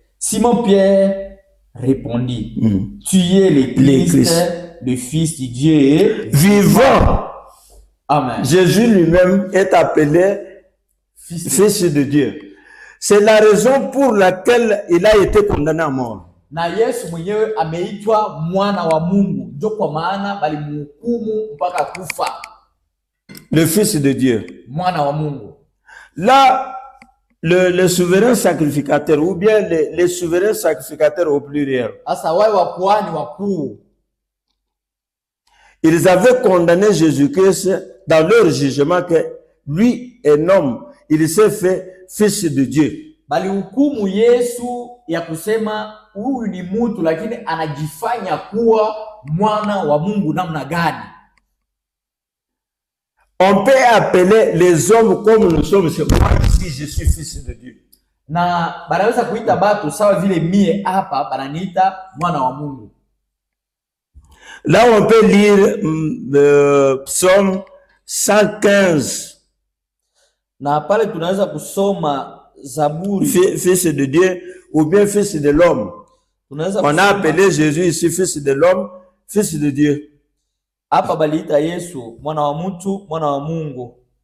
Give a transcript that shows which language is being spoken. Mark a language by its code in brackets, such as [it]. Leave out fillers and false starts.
[fr] Simon-Pierre répondit, tu es le Christ, le Fils de Dieu vivant. Amen. Jésus lui-même est appelé Fils de Dieu. C'est la raison pour laquelle il a été condamné à mort. [sw] Na Yesu mwenyewe ameitwa mwana wa Mungu, ndio kwa maana balimhukumu mpaka kufa. [fr] Le Fils de Dieu. [sw] Mwana wa Mungu. [fr] Là, le souverain sacrificateur, ou bien les souverains sacrificateurs au pluriel. [sw] Asa wale wa kuhani wakuu. [fr] Ils avaient condamné Jésus-Christ dans leur jugement que lui, un homme, il s'est fait Fils de Dieu. [sw] Balihukumu Yesu ya kusema huyu ni mtu lakini anajifanya kuwa mwana wa Mungu namna gani? [fr] On peut appeler les hommes comme nous sommes, c'est moi ici, je suis Fils de Dieu. [sw] Na banaweza kuita batu sawa vile mie hapa bananiita mwana wa Mungu. [fr] Là on peut lire Psaume 115. [sw] Na pale tunaweza kusoma Zaburi. [fr] Fils de Dieu ou bien Fils de l'homme. On a appelé Jésus ici Fils de l'homme, Fils de Dieu. [sw] Hapa baliita Yesu mwana wa mtu, mwana wa Mungu.